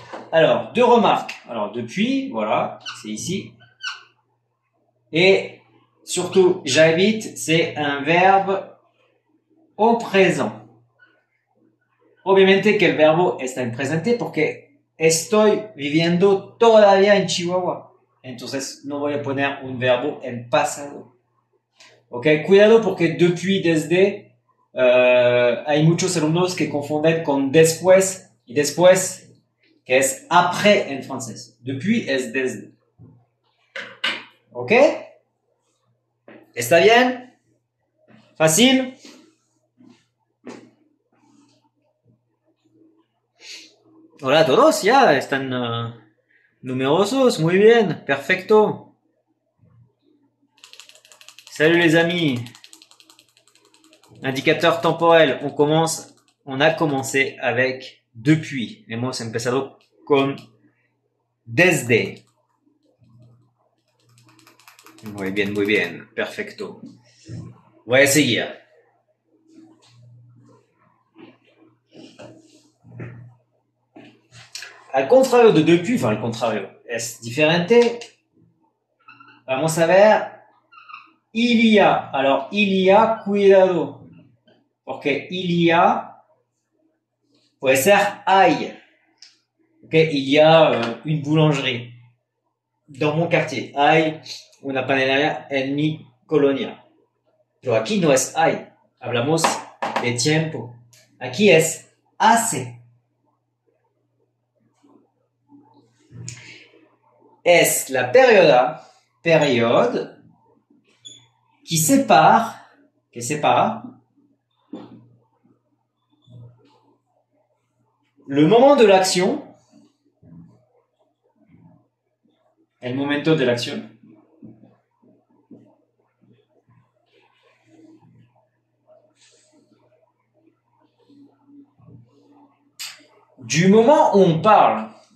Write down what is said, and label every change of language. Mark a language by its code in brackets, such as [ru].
[fr] Alors, deux remarques. Alors, depuis, voilà, c'est ici. Et surtout, j'habite, c'est un verbe au présent. [es] Obviamente que el verbo está en presente porque estoy viviendo todavía en Chihuahua. Entonces, no voy a poner un verbo en pasado. Ok, cuidado porque depuis, desde, hay muchos alumnos que confunden con después y después, que es après en francés. Depuis es desde. ¿Ok? ¿Está bien? ¿Fácil? Hola a todos, ya están numerosos, muy bien, perfecto. [fr] Salut les amis. Indicateur temporel, on a commencé avec depuis. [es] Hemos empezado con desde. Muy bien, perfecto. Voy a seguir. Al contrario de depuis, enfin al contrario, es diferente. Vamos a ver, [fr] il y a. Alors, il y a, cuidado. [es] Porque il y a puede ser hay. [fr] Ok, il y a une boulangerie dans mon quartier. [es] Hay una panadería en mi colonia. Pero aquí no es hay. Hablamos de tiempo. Aquí es hace. [fr] Es la période qui separa le moment de l'acción, [es] el momento de l'acción, [fr] du moment où on parle.